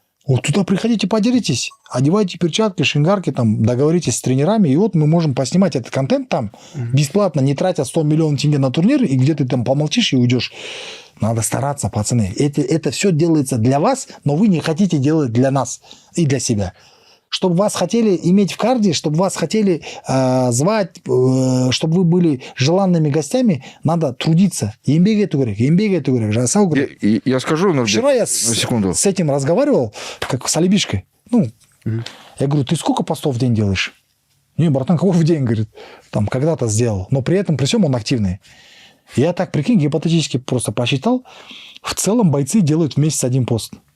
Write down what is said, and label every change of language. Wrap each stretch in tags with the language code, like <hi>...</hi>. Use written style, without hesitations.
<ru>Вот туда приходите, подеритесь, одевайте перчатки, шингарки, там, договоритесь с тренерами, и вот мы можем поснимать этот контент там бесплатно, не тратя 100 миллионов тенге на турнир, и где ты там помолчишь и уйдешь. Надо стараться, пацаны. Это все делается для вас, но вы не хотите делать для нас и для себя. Чтобы вас хотели иметь в карде, чтобы вас хотели звать, чтобы вы были желанными гостями, надо трудиться.</ru> <kk>Еңбек ету керек, жасау керек.</kk> <ru>Я скажу, Нурбек, Вчера я на секунду. с этим разговаривал, как с Алибишкой. Я говорю, ты сколько постов в день делаешь? Не, братан, какой в день, говорит, там когда-то сделал. Но при этом, при всем он активный. Я так, прикинь, гипотетически просто посчитал, в целом бойцы делают в месяц один пост.</ru>